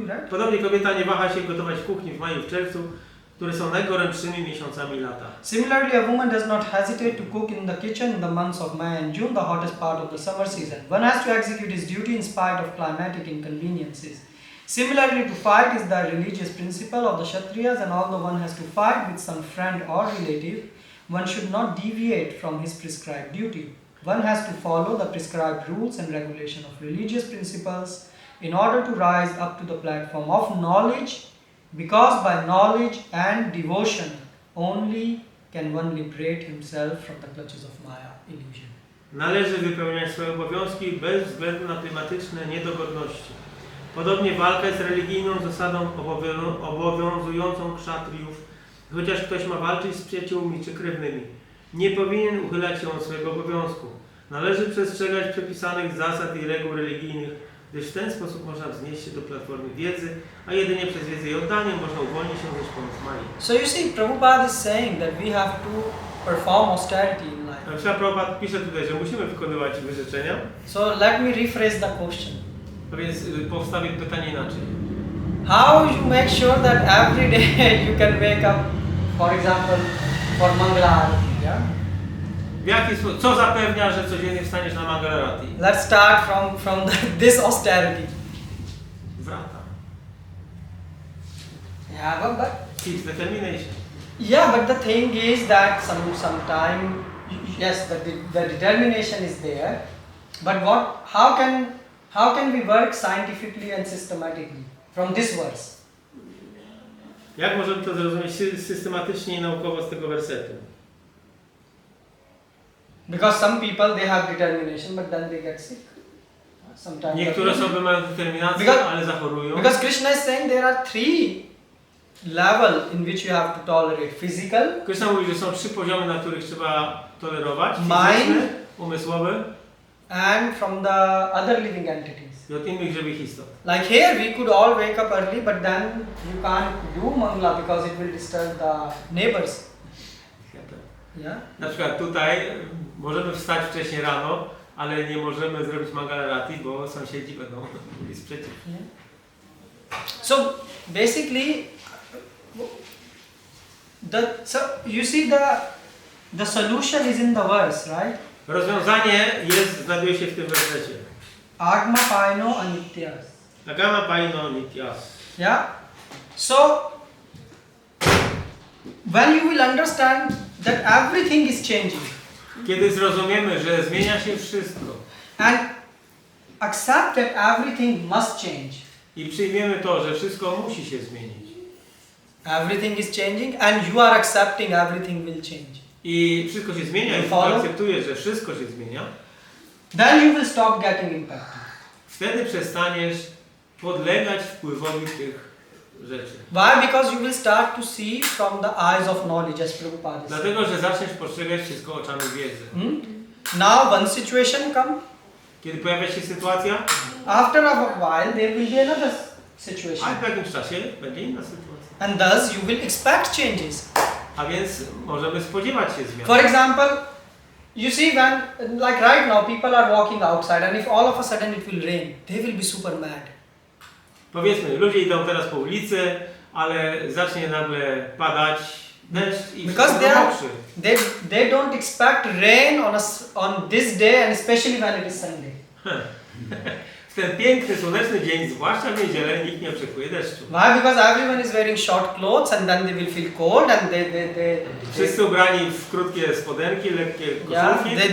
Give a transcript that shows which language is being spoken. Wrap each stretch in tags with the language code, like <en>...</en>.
<pl>Podobnie kobieta nie waha się gotować w kuchni w maju, w czerwcu, które są najgorętszymi miesiącami lata.</pl> <en>Similarly, a woman does not hesitate to cook in the kitchen in the months of May and June, the hottest part of the summer season. One has to execute his duty in spite of climatic inconveniences. Similarly, to fight is the religious principle of the Kshatriyas, and although one has to fight with some friend or relative, one should not deviate from his prescribed duty. One has to follow the prescribed rules and regulation of religious principles in order to rise up to the platform of knowledge, because by knowledge and devotion only can one liberate himself from the clutches of Maya, illusion.</en> <pl>Należy wypełniać swoje obowiązki bez względu na klimatyczne niedogodności. Podobnie walka jest religijną zasadą obowiązującą kszatriów. Chociaż ktoś ma walczyć z przyjaciółmi czy krewnymi, nie powinien uchylać się od swojego obowiązku. Należy przestrzegać przepisanych zasad i reguł religijnych, gdyż w ten sposób można wznieść się do platformy wiedzy, a jedynie przez wiedzę i oddanie można uwolnić się ze szponu Maya.</pl> <en>So you see, Prabhupada is saying that we have to perform austerity in life.</en> <pl>Prabhupada pisze tutaj, że musimy wykonywać wyrzeczenia.</pl> <en>So let me rephrase the question.</en> <pl>A więc postawię pytanie inaczej.</pl> <en>How you make sure that every day you can wake up, for example, for Mangala Arati, yeah?</en> <pl>W jaki sposób, co zapewnia, że codziennie wstaniesz na Mangala Arati?</pl> <en>Let's start from this austerity. Wrata. Yeah, but It's determination. yeah, but the thing is that sometime yes, the determination is there, but how can we work scientifically and systematically from this verse?</en> <pl>Jak możemy to zrozumieć systematycznie i naukowo z tego wersetu?</pl> <en>Because some people they have determination, but then they get sick. Sometimes.</en> <pl>Niektóre osoby mają determinację, ale zachorują.</pl> <en>Because Krishna is saying there are 3 levels in which you have to tolerate: physical,</en> <pl>Krishna mówi, że są 3 poziomy, na których trzeba tolerować.</pl> <en>mind,</en> <pl>Fizyczny, umysłowy</pl> <en>and from the other living entities.</en> <pl>i od innych żywych istot.</pl> <en>Like here we could all wake up early, but then you can't do mangala because it will disturb the neighbors. Yeah?</en> <pl>Na przykład tutaj możemy wstać wcześniej rano, ale nie możemy zrobić mangalarati, bo sąsiedzi będą mieli sprzeciw.</pl> <en>Yeah. So basically, so you see the solution is in the verse, right?</en> <pl>Rozwiązanie znajduje się w tym wersecie.</pl> <sa>Agma paino anityas. Agama paino nityas.</sa> <en>Yeah? So when you will understand that everything is changing</en> <pl>Kiedy zrozumiemy, że zmienia się wszystko</pl> <en>and accept that everything must change.</en> <pl>i przyjmiemy to, że wszystko musi się zmienić.</pl> <en>Everything is changing and you are accepting everything will change.</en> <pl>I wszystko się zmienia i</pl> <en>Follow?</en> <pl>akceptujesz, że wszystko się zmienia.</pl> <en>Then you will stop getting impacted.</en> <pl>Wtedy przestaniesz podlegać wpływowi tych rzeczy.</pl> <en>Why? Because you will start to see from the eyes of knowledge, as Prabhupada said.</en> <pl>Dlatego, że zaczniesz postrzegać wszystko oczami wiedzy.</pl> <en>Now one situation come.</en> <pl>Kiedy pojawia się sytuacja,</pl> <en>After a while there will be another</en> <pl>a</pl> <en>situation.</en> <pl>w jakimś czasie będzie inna sytuacja.</pl> <en>And thus you will expect changes.</en> <pl>A więc możemy spodziewać się zmian.</pl> <en>For example, you see when, like right now, people are walking outside and if all of a sudden it will rain, they will be super mad.</en> <pl>Powiedzmy, ludzie idą teraz po ulicy, ale zacznie nagle padać deszcz i</pl> <en>Because</en> <pl>wszystko mokrzy.</pl> <en>they don't expect rain on this day and especially when it is Sunday.</en> <pl>W ten piękny, słoneczny dzień, zwłaszcza w niedzielę, nikt nie oczekuje deszczu.</pl> <en>Why? Because everyone is wearing short clothes and then they will feel cold and</en> <pl>Wszyscy ubrani w krótkie spodenki, lekkie koszulki.</pl>